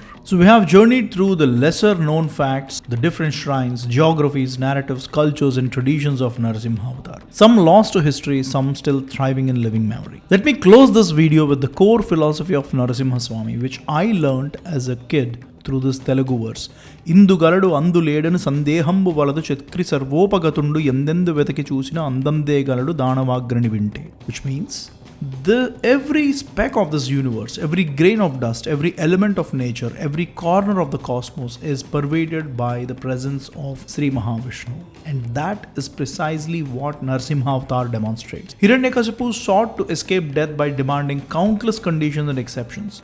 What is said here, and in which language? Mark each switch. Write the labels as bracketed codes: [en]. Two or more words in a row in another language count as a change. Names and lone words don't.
[en] So we have journeyed through the lesser known facts, the different shrines, geographies, narratives, cultures, and traditions of Narasimha Avatar. Some lost to history, some still thriving in living memory. Let me close this video with the core philosophy of Narasimha Swami, which I learnt as a kid through this Telugu verse. [te] ఇందు గలడు అందు లేడను సందేహంబు వలదు చక్రి సర్వోపగతుండు ఎందెందు వెతకి చూసిన అందందే గలడు దానవాగ్రణి వింటే. [en] Which means every speck of this universe, every grain of dust, every element of nature, every corner of the cosmos is pervaded by the presence of Sri Mahavishnu. And that is precisely what Narasimha Avatar demonstrates. Hiranyakashipu sought to escape death by demanding countless conditions and exceptions.